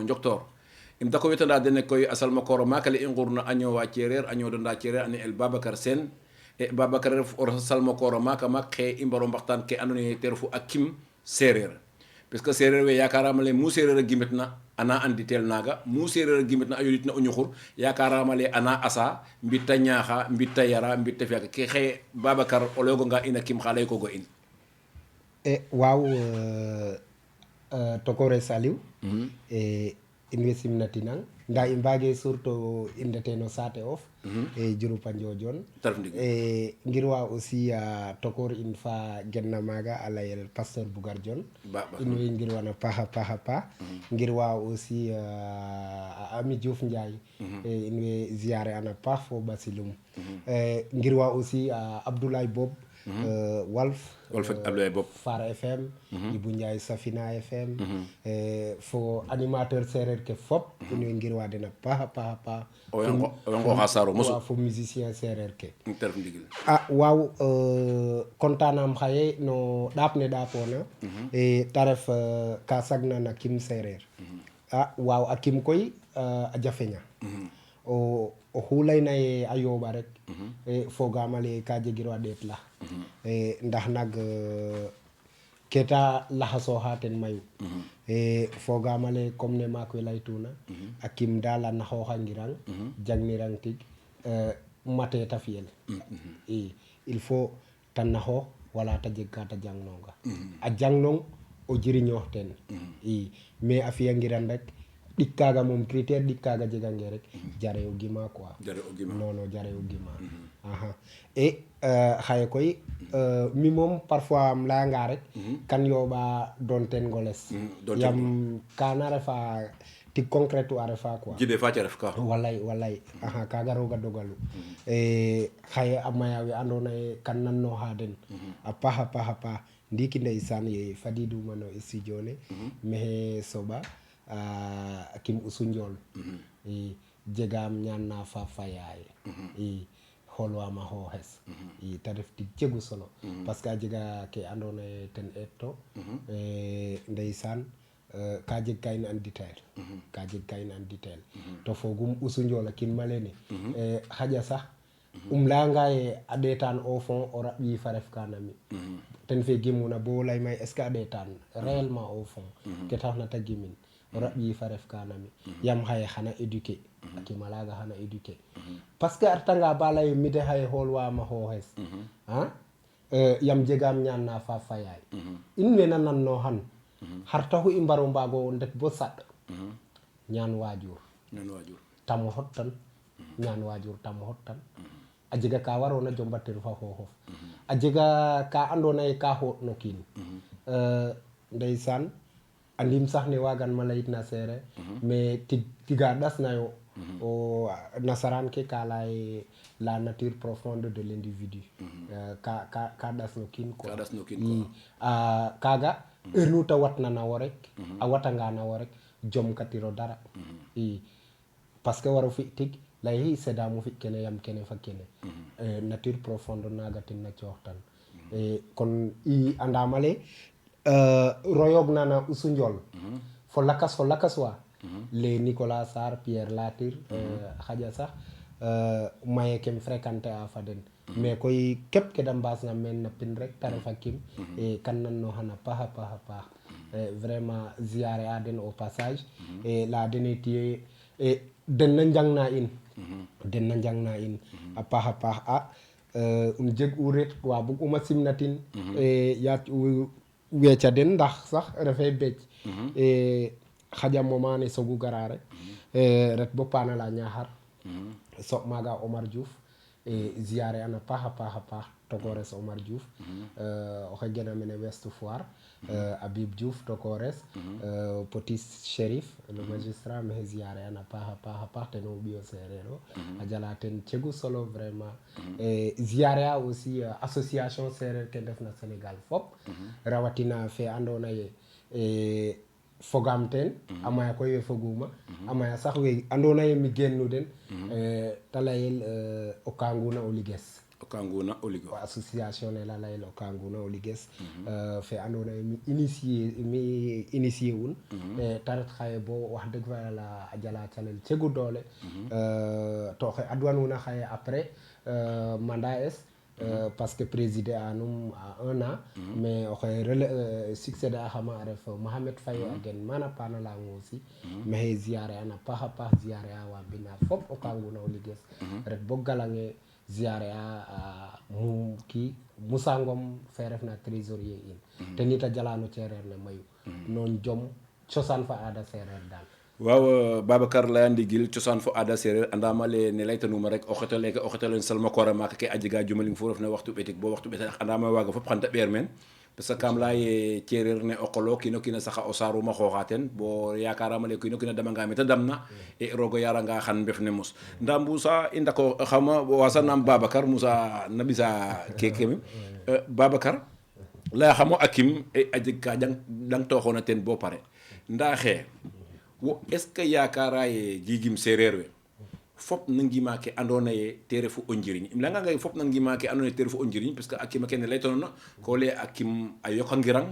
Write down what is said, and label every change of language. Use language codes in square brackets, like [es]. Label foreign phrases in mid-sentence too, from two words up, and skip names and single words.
[srr] njoktoor im dako wetanda dene koy a salma koor maaka le i ngurna a ñoowa ceereer a ñoodanda ceereer a ne'el Babacar Sene e Babacar ref o salma koor maaka maak xe i mbaro mbaxtaan ke andoona yee te refu a kim seereer [fr] parce que [srr] seereer we yakarama le mu seereer a gimetna ana anditel naaga mu seereer a gimetna a yonitna o ñuxur yakarama le ana asa mbitta ñaaxa mbitta yara mbitta fi'aka ke xaye Babacar o layoganga in a kim xa laykogo in waaw tokore Saliou in way simnatinang nda i mbage surtout i ndete no saate of e Diouroupa Ndiodione ngir wa aussi tokor in fa genna maga a layel Pasteur Bougar Dione in way ngir wana paaxa paax ngir wa aussi a Ami Diouf Ndiaye in way ziare ana paax fo Basilum ngir wa aussi Abdoulaye Bob Walf Abdoulaye Bob Far FM Ibou Ndiaye Safina FM fo animateur sereer ke fop in way ngir wa den a paaxa o yango saro mosu fo musicien sereer ke waaw kontanam xaye no ɗaap ne ɗaapona te ref ka sagna na kim sereer waaw a kim koy a jafeña o xu layna ye a yooɓa rek fogaam ale ka jegiro a ɗeet la ndax nag ke ta laxasooxa ten mayu fogaam ale comme ne maak we laytuna a kim daal a naxooxangirang jangnirang tig mate ta fiyel [fr] il faut [srr] ta naxoox wala ta jeg ka ta jangnonga a jangnong o jiriñoox ten mais a fiyangiran rek ɗik kaaga moom critère ɗik kaaga jegange rek jare o gima quoi non jare o gima et xaye koy mi moom parfois am layanga rek kan yooɓa doon ten ngoles yam kana refa tig concrète a refa quoi jide fa ca ref ka walay kaga roga dogalu xaye a maya we andoona yee kan nannooxa den a paax ndiiki ndeysaan ye fadiduma no studio ne maxey soɓa kim Youssou Ndiol jegaam ñaan na fa yaay xoolwaama xooxes te ref tig jegu solo [fr] parce que [srr] a jega ke andoona yee ten eeto ndeysaan ka jeg ka in anditeel to fogum Youssou Ndiol a kin ma lene xaƴa sax layanga ye a ɗeetaan [fr] au fond [srr] o raɓ yiif a ref ka na mi ten fe gimuna bo lay may [fr] est ce que [srr] a ɗeetaan [fr] réellement au fond [srr] ke taxna ta gimin o raɓ yiif a ref ka na mi yam xaye xana éduquer a kima laaga xana éduquer [fr] parce que [srr] a retanga ba lay mi de xaye xoolwaama xooxes yam jegaam ñaan na fa yaay in we na nannooxan xar taxu i mbaro mbaago ndet bo saɗ ñaan waajur tamo xottan ñaan waajur tamo xottan a jega ka waroona jombatir fa xooxof a jega ka andoona yee ka xooɗ no kiin ndeysaan andim sax ne waagan ma layit na seereer mais tiga ɗasnayo o nasaraan ke ka lay [fr] la nature profonde de l'individu [srr] ka ɗas no kiin quoi kaaga heure nu te watna na wo rek a watanga na wo rek jomkatiro dara [fr] parce que [srr] waro fi tig lay sedaamo fi kene yam kene fa kene [fr] nature profonde [srr] naaga tin na cooxtan kon i andamale royoog nana Youssou Ndiol fo lakas wa les Nicolas Sarr Pierre Latir xaƴa sax maye kem fréquenté a fa den mais koy képp ke da mbaasna meen na pin rek ta refa kim kan nannooxan a paax vraiment ziare a den [fr] au passage [srr] la dene tiye den na njangna in a paax jeg u ret wa bug uma simnatin yaac weca den ndax sax refee bec xaƴa momane sogu gara rek ret bo paana la Niakhar soɓ maaga Omar Diouf ziare an a paax tokores Omar Diouf oxe gena mene West Foire Habib Diouf tokores Petit Chérif le magistrat mexe ziare an a paax ten o ɓiyo sereer o a jala ten cegu solo vraiment ziare a aussi association sereer ke ndefna Sénégal fop rawatina fe andoona ye fogam ten a maya koy we foguma a maya sax we andoona ye mi geenu den te layel o Kanguna o Ligues association ne la layel o Kanguna o Ligues fe andoona ye mi [fr] initier un [srr] te ret xaye bo wax dëgg fa yàlla a jala calel cegu doole to oxe adwanuna xaye après mandat es [fr] parce que présider [srr] anum [fr] à 1 an mais [srr] oxe succédé a xama a ref Mohamed Faye a gen mana paana lang aussi maxey ziare an a paax ziare a wa mbina fop o Kanguna o Ligues ret bo galange ziare a Moussa Ngom fe refna trésorier in te nit a jala no cereer ne mayu non jom cosaan fa aada sereer daal waaw Babacar leya ndigil cosaan fo aada sereer andama le ne laytanuma rek o xetalen salma koora maaka ke a jega jumaling fo refna waxtu ɓetik bo waxtu ɓetak andama waaga fop xan ta ɓeer meen [fr] parce que [srr] kam leya ye cereer ne o qolo kiino kiina saxa o saaruma xooxa ten bo yakarama le kiino kiina damanga mete damna e roogo yaranga xan mbef ne mos nda Moussa i ndako xama wasanam Babacar Moussa na ɓisa keke Babacar leya xamo akim a jeg ka ɗang tooxona ten bo pare nda xee wo [fr] est ce que [srr] yakara ye jigim sereer we fop na ngima ke andoona ye te refu o njiriñ im layanga fop na ngima ke andoona ye te refu o njiriñ [fr] parce que [srr] a kima kene laytanona ko lay a kim a yoqangirang